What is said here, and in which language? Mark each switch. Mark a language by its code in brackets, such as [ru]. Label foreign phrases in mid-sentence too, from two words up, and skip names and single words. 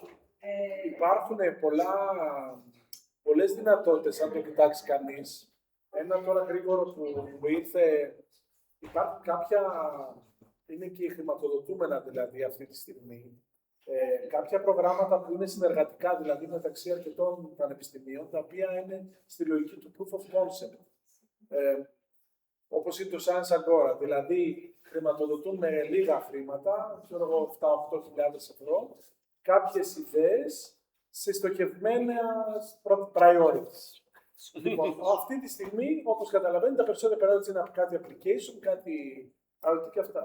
[el] Υπάρχουν πολλές δυνατότητες, αν το κοιτάξει κανείς. Ένα τώρα γρήγορο που μου ήρθε, υπάρχουν κάποια, είναι και χρηματοδοτούμενα δηλαδή αυτή τη στιγμή, κάποια προγράμματα που είναι συνεργατικά, δηλαδή μεταξύ αρκετών πανεπιστημίων, τα οποία είναι στη λογική του [en] proof of concept. [el] Όπως είναι το Science Agora, δηλαδή χρηματοδοτούν με λίγα χρήματα, ξέρω εγώ 7-8 χιλιάδες ευρώ, κάποιες ιδέες σε στοχευμένα priorities. Λοιπόν, αυτή τη στιγμή, όπως καταλαβαίνετε, τα περισσότερα priorities είναι κάτι application, κάτι άλλο και αυτά.